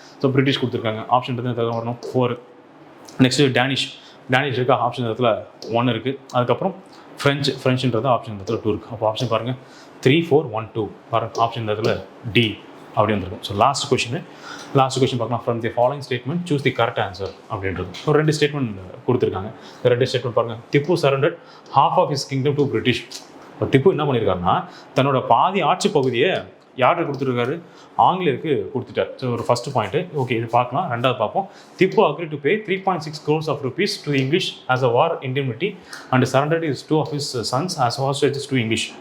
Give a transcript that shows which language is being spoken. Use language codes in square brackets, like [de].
[ta] So British கொடுத்துருக்காங்க. Option வரணும் 4. Next Danish இருக்கா? ஆப்ஷன் இடத்துல 1 இருக்குது. அதுக்கப்புறம் ஃப்ரெஞ்சுன்றது ஆப்ஷன் இடத்துல 2 இருக்குது. அப்போ ஆப்ஷன் பாருங்கள் 3, 4, 1, 2 பாருங்கள். ஆப்ஷன் இடத்துல டி அப்படி வந்துருக்கும். ஸோ லாஸ்ட் கொஸ்டின் பார்க்கலாம். [en] From the following statement choose the correct answer அப்படின்றது. [ta] ஒரு 2 ஸ்டேட்மெண்ட் கொடுத்துருக்காங்க. இந்த 2 ஸ்டேட்மெண்ட் பாருங்கள். [en] Tipu surrendered half of his kingdom to British. [ta] இப்போ திப்பு என்ன பண்ணியிருக்காருன்னா தன்னோட பாதி ஆட்சி பகுதியை யாருக்கு கொடுத்துருக்காரு? ஆங்கிலேயருக்கு கொடுத்துட்டார். ஸோ ஒரு ஃபர்ஸ்ட் பாயிண்ட்டு ஓகே, இது பார்க்கலாம். 2வது பார்ப்போம். [en] Tipu agree to pay 3.6 crores of rupees to the English as a war indemnity and surrendered his 2 of his sons as hostages to English.